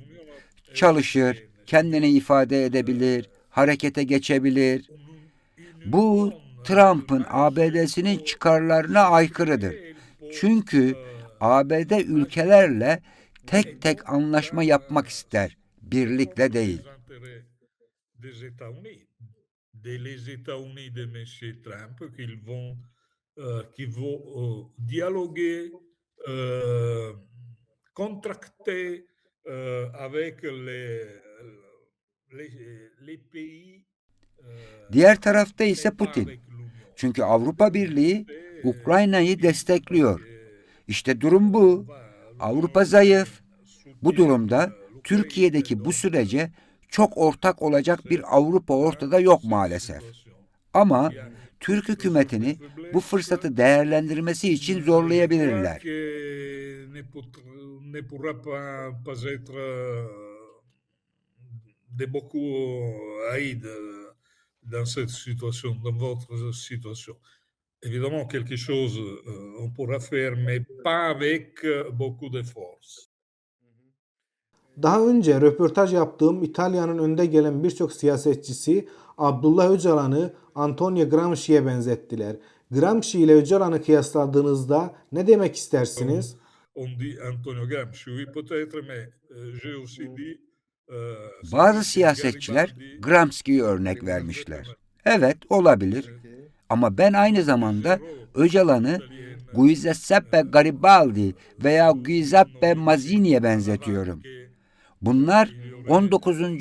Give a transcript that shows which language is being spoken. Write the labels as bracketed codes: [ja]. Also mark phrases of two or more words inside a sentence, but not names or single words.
[tr] Çalışır, kendini ifade edebilir, harekete geçebilir. Bu Trump'ın ABD'sinin çıkarlarına aykırıdır. Çünkü ABD ülkelerle tek tek anlaşma yapmak ister, birlikle değil. [fr] des États-Unis de Monsieur Trump qui vont dialoguer, euh, contracter avec les pays [tr] Diğer tarafta [fr] qui [tr] ise [fr] n'est pas Putin. avec l'Union. [tr] Çünkü Avrupa Birliği Ukrayna'yı destekliyor. İşte durum bu. Avrupa zayıf. Bu durumda Türkiye'deki bu sürece çok ortak olacak bir Avrupa ortada yok maalesef. Ama Türk hükümetini bu fırsatı değerlendirmesi için zorlayabilirler. [fr] Ne pourra pas être de beaucoup aide dans cette situation, dans votre situation. Évidemment, quelque chose on pourra faire, mais pas avec beaucoup de force. [tr] Daha önce röportaj yaptığım İtalya'nın önde gelen birçok siyasetçisi Abdullah Öcalan'ı Antonio Gramsci'ye benzettiler. Gramsci ile Öcalan'ı kıyasladığınızda ne demek istersiniz? [fr] On dit Antonio Gramsci, oui peut-être, mais j'ai aussi dit [tr] Bazı siyasetçiler Gramsci'yi örnek vermişler. Evet, olabilir. Ama ben aynı zamanda Öcalan'ı Giuseppe Garibaldi veya Giuseppe Mazzini'ye benzetiyorum. Bunlar 19.